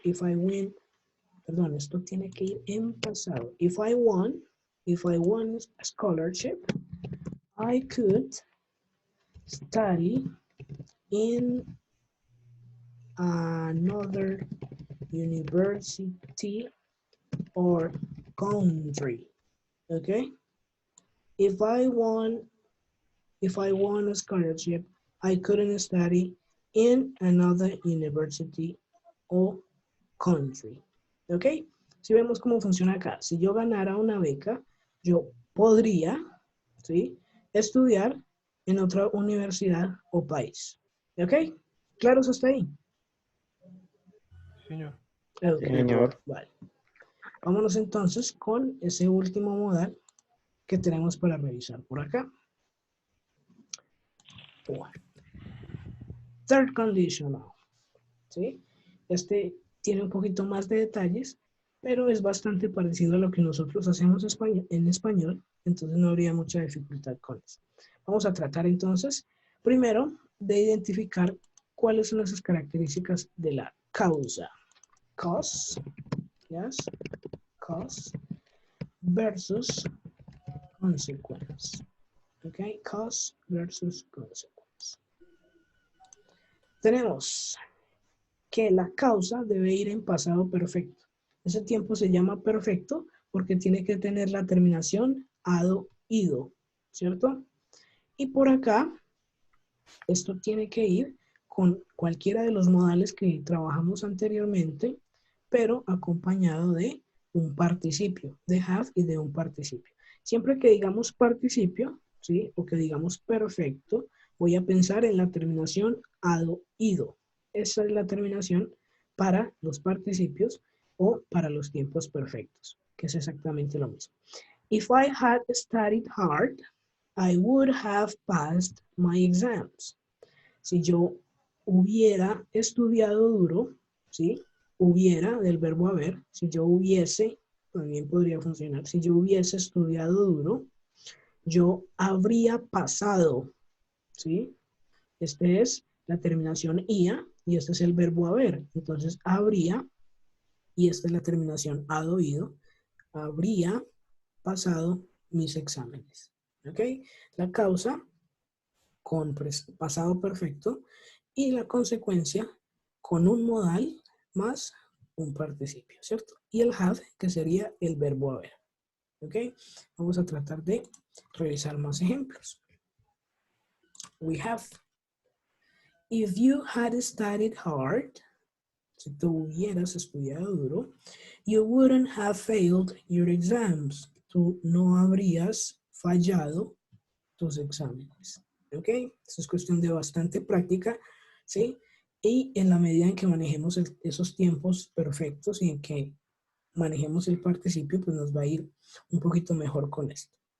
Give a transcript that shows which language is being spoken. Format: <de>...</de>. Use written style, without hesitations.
<en>If I win,</en> <es>perdón, esto tiene que ir en pasado.</es> <en>If I won a scholarship, I could study in another university or country. Okay? If I won a scholarship, I couldn't study in another university or country. ¿Ok?</en> <es>Si vemos cómo funciona acá. Si yo ganara una beca, yo podría, ¿sí?, estudiar en otra universidad o país. ¿Ok? ¿Claros hasta ahí? Señor. Ok, Señor. vale. Vámonos entonces con ese último modal que tenemos para revisar por acá. Bueno. Third conditional. ¿Sí? Este tiene un poquito más de detalles, pero es bastante parecido a lo que nosotros hacemos en español, entonces no habría mucha dificultad con eso. Vamos a tratar entonces, primero, de identificar cuáles son esas características de la causa.</es> <en>Cause, yes, cause, versus consequence. Ok, cause versus consequence.</en> <es>Tenemos que la causa debe ir en pasado perfecto. Ese tiempo se llama perfecto porque tiene que tener la terminación ado, ido, ¿cierto? Y por acá Esto tiene que ir con cualquiera de los modales que trabajamos anteriormente, pero acompañado de un participio, de have y de un participio. Siempre que digamos participio, ¿sí? O que digamos perfecto, voy a pensar en la terminación ado, ido. Esa es la terminación para los participios o para los tiempos perfectos, que es exactamente lo mismo.</es> <en>If I had studied hard, I would have passed my exams.</en> <es>Si yo hubiera estudiado duro, ¿sí? Hubiera del verbo haber, si yo hubiese, también podría funcionar, si yo hubiese estudiado duro, yo habría pasado, ¿sí? Este es la terminación ia y este es el verbo haber. Entonces, habría, y esta es la terminación ado, ido, habría pasado mis exámenes. ¿Ok? La causa con pasado perfecto y la consecuencia con un modal más un participio, ¿cierto? Y el have, que sería el verbo haber. ¿Ok? Vamos a tratar de revisar más ejemplos.</es> <en>We have, if you had studied hard,</en> <es>si tú hubieras estudiado duro,</es> <en>you wouldn't have failed your exams.</en> <es>Tú no habrías fallado tus exámenes. ¿Ok? Esto es cuestión de bastante práctica, ¿sí? Y en la medida en que manejemos esos tiempos perfectos y en que manejemos el participio, pues nos va a ir un poquito mejor con esto.</es>